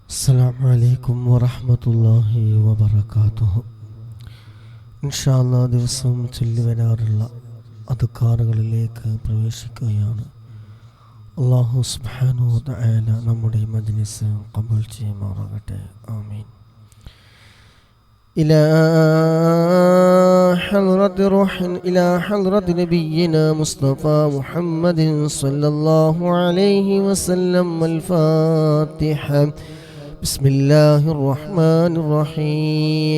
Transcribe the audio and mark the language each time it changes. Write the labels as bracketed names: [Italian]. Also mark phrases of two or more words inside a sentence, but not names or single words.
[Arabic] السلام عليكم ورحمة الله وبركاته. إن شاء الله [Malayalam] ദിവസവും ചൊല്ലി വരാറുള്ള അദ്കാറുകളിലേക്ക് പ്രവേശിക്കുകയാണ്. [Arabic] الله سبحانه وتعالى [Malayalam] നമ്മുടെ മജ്ലിസ് ഖബൂൽ ചെയ്യുമാറാകട്ടെ. ആമീൻ. [Arabic] إلى حضرة نبينا مصطفى محمد صلى الله عليه وسلم. الفاتحة. بسم الله الرحمن الرحيم.